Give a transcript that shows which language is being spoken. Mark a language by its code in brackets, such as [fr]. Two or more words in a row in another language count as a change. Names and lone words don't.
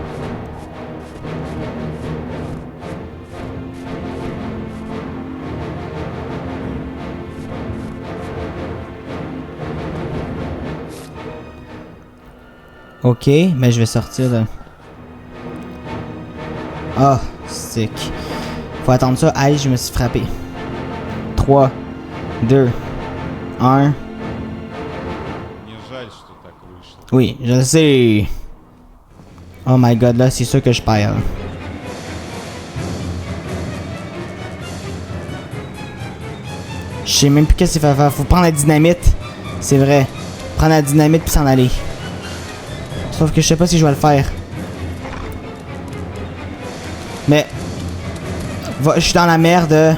[fr] Ok, mais je vais sortir de... Ah, sick. Faut attendre ça. Aïe, je me suis frappé. 3, 2, 1. [ru] Мне жаль, что так вышло. [fr] Oui, je le sais. [en] Oh my god, [fr] là, c'est sûr que je perds. Je sais même plus qu'est-ce qu'il faut faire. Faut prendre la dynamite. C'est vrai. Prendre la dynamite puis s'en aller. Sauf que je sais pas si je vais le faire. Mais... je suis dans la merde.